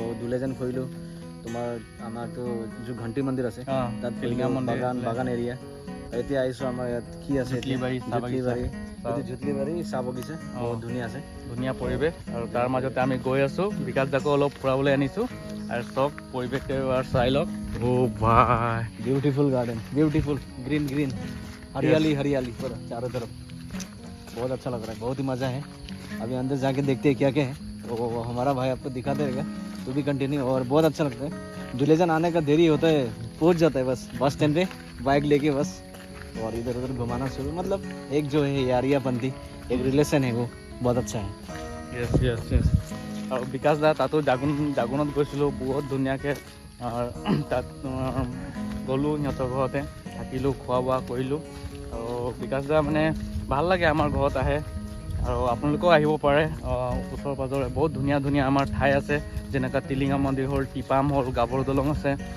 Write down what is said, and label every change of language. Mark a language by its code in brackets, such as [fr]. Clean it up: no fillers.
[as] দুলিয়াজান ফুৰিলোঁ, তোমাৰ আমাৰতো जो ঘণ্টি মন্দিৰ আছে তাত টিলিঙা মন্দিৰ, বাগান এৰিয়া। এতিয়া আহিছোঁ আমাৰ ইয়াত কি আছে, জুটলিবাৰী চাহ বাগিচা, জুটলিবাৰী চাহ বাগিচা বহুত ধুনীয়া আছে, ধুনীয়া পৰিৱেশ। আৰু তাৰ মাজতে আমি গৈ আছোঁ, বিকাশ দাকো অলপ ফুৰাবলৈ আনিছোঁ। আৰু চব পৰিৱেশটো এবাৰ চাই লওক। অ' ভাই [en] beautiful garden, beautiful green green, [hi] हरियाली हरियाली पूरा चारों तरफ। बहुत अच्छा लग रहा है, बहुत ही मज़ा है। अभी अंदर जाके देखते हैं क्या क्या है। वो हमारा भाई आपको दिखाते रहेगा, तो भी कंटिन्यू। और बहुत अच्छा लगता है। दुलियाजान आने का देरी होता है, पहुंच जाता है बस बस स्टैंड पे बाइक लेके बस, और इधर उधर घुमाना शुरू। मतलब एक जो है यारियापंथी एक रिलेशन है, वो बहुत अच्छा है। [en] য়েছ য়েছ য়েছ। [as] আৰু বিকাশ দা তাতো জাগুনত গৈছিলোঁ, বহুত ধুনীয়াকৈ তাত গ'লোঁ, সিহঁতৰ ঘৰতে থাকিলোঁ, খোৱা বোৱা কৰিলোঁ। আৰু বিকাশ দা মানে ভাল লাগে, আমাৰ ঘৰত আহে। আৰু আপোনালোকেও আহিব পাৰে, ওচৰ পাঁজৰে বহুত ধুনীয়া ধুনীয়া আমাৰ ঠাই আছে, যেনেকৈ টিলিঙা মন্দিৰ হ'ল, টিপাম হ'ল, গাভৰু দলং আছে।